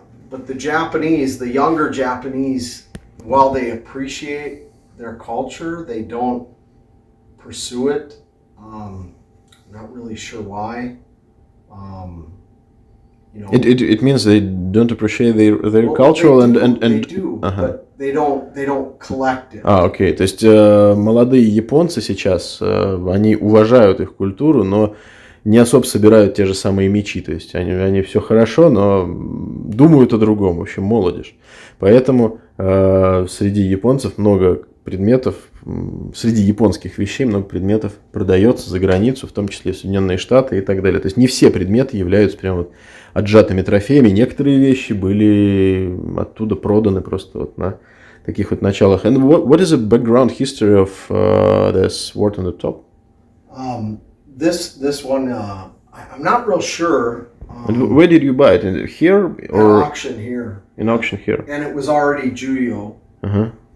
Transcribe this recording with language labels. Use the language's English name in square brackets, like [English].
[English] But the Japanese, the younger Japanese, while they appreciate their culture, they don't pursue it. Not really sure why. It means they don't appreciate their culture they do, but they don't collect it. [Russian] Окей. То есть молодые японцы сейчас, они уважают их культуру, но не особо собирают те же самые мечи. То есть они все хорошо, но думают о другом. В общем, молодежь. Поэтому среди японцев много предметов, среди японских вещей много предметов продается за границу, в том числе в Соединенные Штаты и так далее. То есть не все предметы являются прям вот отжатыми трофеями. Некоторые вещи были оттуда проданы просто вот на таких вот началах. [English] And what is the background history of the sword on the top? This one, I'm not real sure. And where did you buy it? Here or An auction here. in auction here? And it was already Juyo. [Russian] Ага.